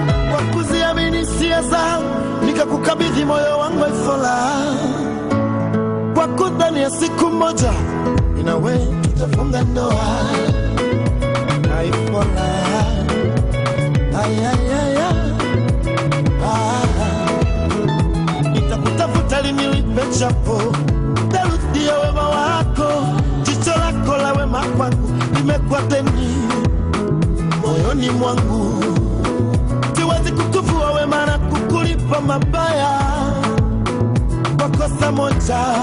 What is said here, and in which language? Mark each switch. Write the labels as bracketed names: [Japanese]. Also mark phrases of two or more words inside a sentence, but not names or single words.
[Swahili] Kwa kuziamini hisia zangu, nikakukabidhi moyo wangu, Efola. Kwa kudhani ya siku moja, mimi na wewe tutafunga ndoa. Ay, Fola. Ay, ay, ay, ay. Ah. Nitakutafuta ili nilipe chapo. Theluthi ya wema wako, jicho lako la wema kwangu, limekuwa deni moyoni mwangu. Siwezi kukuvua wema na kukulipa mabaya kwa kosa moja.